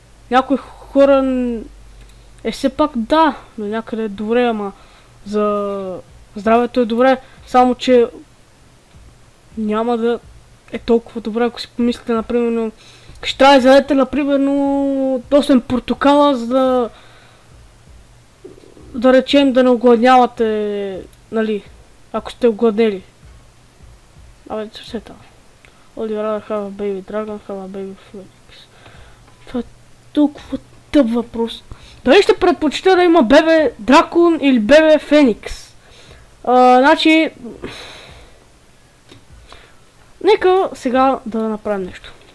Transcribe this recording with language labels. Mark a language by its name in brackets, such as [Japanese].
[Bulgarian] Някои хора все пак да, до някъде е добре, ама за здравето е добре, само че няма да е толкова добре, ако си помислите, например, ще трябва да изядете, например, 8 портокала, за да речем да не огладнявате, нали, ако сте огладнели. Абе, все това. [English] Would you rather have a baby dragon, have a baby phoenix? [Bulgarian] Това е толкова тъп въпрос. Дали ще предпочита да има бебе дракон или бебе феникс? Значи... Нека сега да направим нещо.